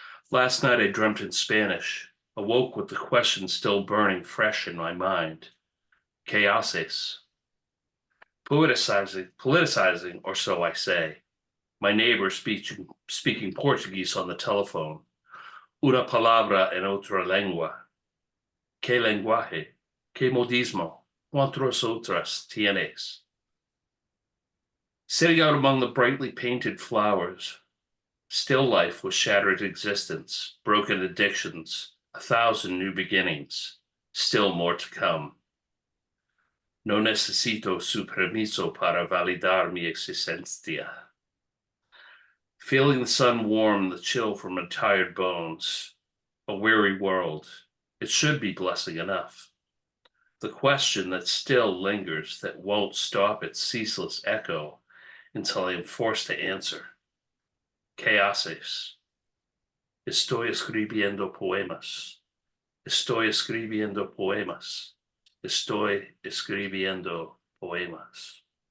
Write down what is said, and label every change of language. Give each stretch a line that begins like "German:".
English: Last night I dreamt in Spanish, awoke with the question still burning fresh in my mind.
Spanish: ¿Qué haces?
English: Politicizing, or so I say. My neighbor speaking Portuguese on the telephone.
Spanish: Una palabra en otra lengua. ¿Qué lenguaje? ¿Qué modismo? ¿Cuántas otras tienes?
English: Sitting out among the brightly painted flowers, still life with shattered existence, broken addictions, 1,000 new beginnings, still more to come.
Spanish: No necesito su permiso para validar mi existencia.
English: Feeling the sun warm the chill from my tired bones, a weary world, it should be blessing enough. The question that still lingers, that won't stop its ceaseless echo until I am forced to answer.
Spanish: ¿Qué haces? Estoy escribiendo poemas. Estoy escribiendo poemas. Estoy escribiendo poemas.